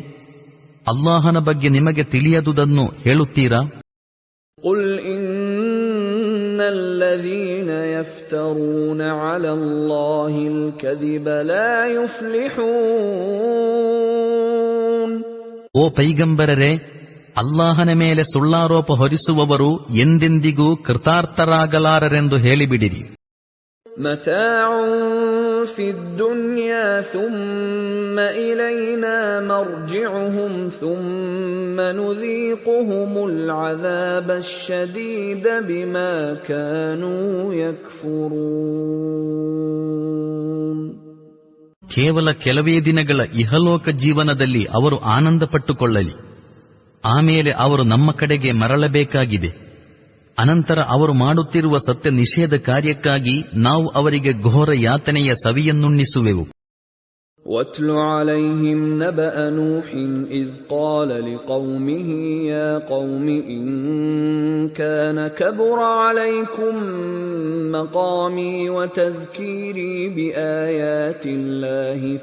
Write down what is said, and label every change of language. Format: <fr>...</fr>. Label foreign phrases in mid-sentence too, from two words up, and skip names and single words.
<kn>ಅಲ್ಲಾಹನ ಬಗ್ಗೆ ನಿಮಗೆ ತಿಳಿಯದುದನ್ನು ಹೇಳುತ್ತೀರಾ?</kn> <ar>قل إن الذين يفترون على الله الكذب لا يفلحون.</ar> <kn>ಓ ಪೈಗಂಬರರೇ, ಅಲ್ಲಾಹನ ಮೇಲೆ ಸುಳ್ಳಾರೋಪ ಹೊರಿಸುವವರು ಎಂದೆಂದಿಗೂ ಕೃತಾರ್ಥರಾಗಲಾರರೆಂದು ಹೇಳಿಬಿಡಿರಿ.</kn> <ar>متاع في الدنيا ثم إلينا مرجعهم ثم نذيقهم العذاب الشديد بما كانوا يكفرون.</ar> <kn>ಕೇವಲ ಕೆಲವೇ ದಿನಗಳ ಇಹಲೋಕ ಜೀವನದಲ್ಲಿ ಅವರು ಆನಂದ ಪಟ್ಟುಕೊಳ್ಳಲಿ. ಆಮೇಲೆ ಅವರು ನಮ್ಮ ಕಡೆಗೆ ಮರಳಬೇಕಾಗಿದೆ. ಅನಂತರ ಅವರು ಮಾಡುತ್ತಿರುವ ಸತ್ಯ ನಿಷೇಧ ಕಾರ್ಯಕ್ಕಾಗಿ ನಾವು ಅವರಿಗೆ ಘೋರ ಯಾತನೆಯ ಸವಿಯನ್ನುಣ್ಣಿಸುವೆವು.</kn> <ar>وَاتْلُ عَلَيْهِمْ نَبَأَ نُوحٍ إِذْ قَالَ لِقَوْمِهِ يَا قَوْمِ إِنْ كَانَ كَبُرَ عَلَيْكُمْ مَقَامِي وَتَذْكِيرِي بِآيَاتِ اللَّهِ</ar>